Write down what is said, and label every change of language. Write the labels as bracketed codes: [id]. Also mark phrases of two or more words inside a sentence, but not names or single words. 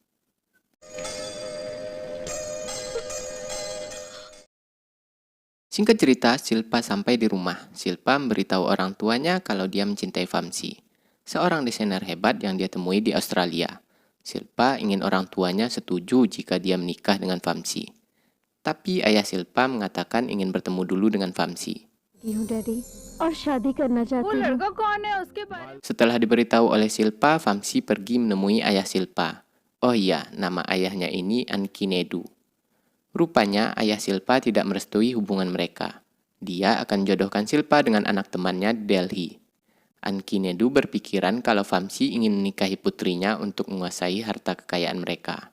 [id] Singkat cerita, Silpa sampai di rumah. Silpa memberitahu orang tuanya kalau dia mencintai Vamsi, seorang desainer hebat yang dia temui di Australia. Silpa ingin orang tuanya setuju jika dia menikah dengan Vamsi. Tapi ayah Silpa mengatakan ingin bertemu dulu dengan Vamsi. [hi] डैडी और शादी करना चाहती हूँ। [id] Setelah diberitahu oleh Silpa, Vamsi pergi menemui ayah Silpa. Oh iya, nama ayahnya ini Ankinedu. Rupanya ayah Silpa tidak merestui hubungan mereka. Dia akan jodohkan Silpa dengan anak temannya di Delhi. Ankinedu berpikiran kalau Vamsi ingin menikahi putrinya untuk menguasai harta kekayaan mereka.